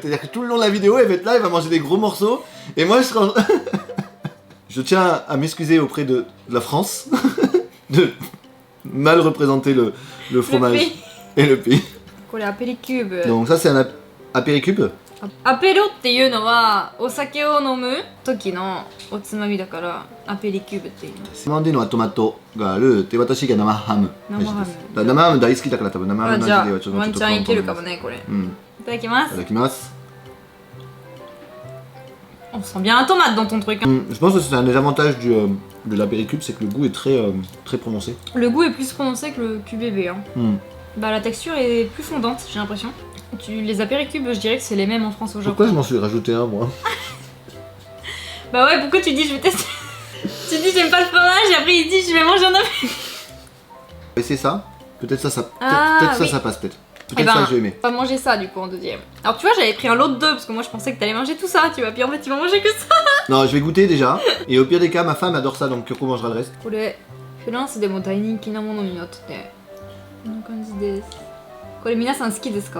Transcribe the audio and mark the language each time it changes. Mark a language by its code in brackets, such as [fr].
[fr] C'est-à-dire que tout le long de la vidéo, elle va être là, elle va manger des gros morceaux. Et moi je serai Je tiens à m'excuser auprès de la France de mal représenter le fromage pays. et le pays. [ja] これアペリキューブ。 [fr] Donc ça c'est un apéricube. [ja] アペロっていうのはお酒を飲む時のおつまみだからアペリキューブっていうの。 Amandineはトマトがあるで私が生ハム。生ハム。生ハム大好きだから多分生ハムのあ、じゃ味ではちょっとあワンチャンいけるかもねこれ。いうん。ただきまいたす。だきます。 [fr] On sent bien un tomate dans ton truc. Hein. Je pense que c'est un des avantages de l'apéricube, c'est que le goût est très prononcé. Le goût est plus prononcé que le QBB. Hein. Mm. Bah la texture est plus fondante, j'ai l'impression. Les apéricubes, je dirais que c'est les mêmes en France au Japon. Pourquoi je m'en suis rajouté un moi? Bah ouais, pourquoi tu dis je vais tester? Tu dis j'aime pas le fromage et après il dit je vais manger un apéritif. Et c'est ça. Peut-être ça, Ah, peut-être oui. ça passe peut-être. Eh Peut-être ben, ça que je vais aimer. on va manger ça du coup en deuxième. Alors tu vois, j'avais pris un lot de deux parce que moi je pensais que t'allais manger tout ça, tu vois. Puis en fait, tu vas manger que ça. Non, je vais goûter déjà. Et au pire des cas, ma femme adore ça, donc Kyoko mangera le reste. [ja] これフランスでも大人気なものになっててこんな感じです。これ皆さん好きですか？